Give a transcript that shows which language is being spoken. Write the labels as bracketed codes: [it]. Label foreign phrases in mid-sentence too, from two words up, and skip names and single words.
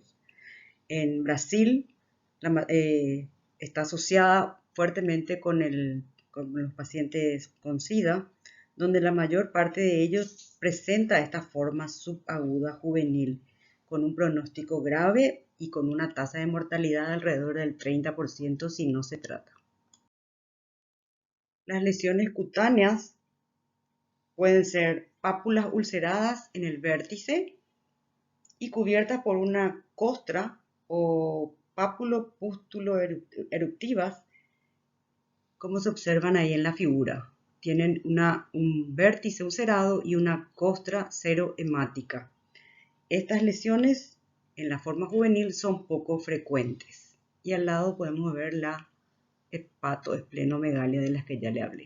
[es] En Brasil está asociada fuertemente con los pacientes con SIDA, donde la mayor parte de ellos presenta esta forma subaguda juvenil, con un pronóstico grave y con una tasa de mortalidad alrededor del 30% si no se trata. Las lesiones cutáneas pueden ser pápulas ulceradas en el vértice y cubiertas por una costra o pápulo-pústulo eruptivas, como se observan ahí en la figura. Tienen un vértice ulcerado y una costra serohemática. Estas lesiones en la forma juvenil son poco frecuentes. Y al lado podemos ver la hepatoesplenomegalia de las que ya le hablé.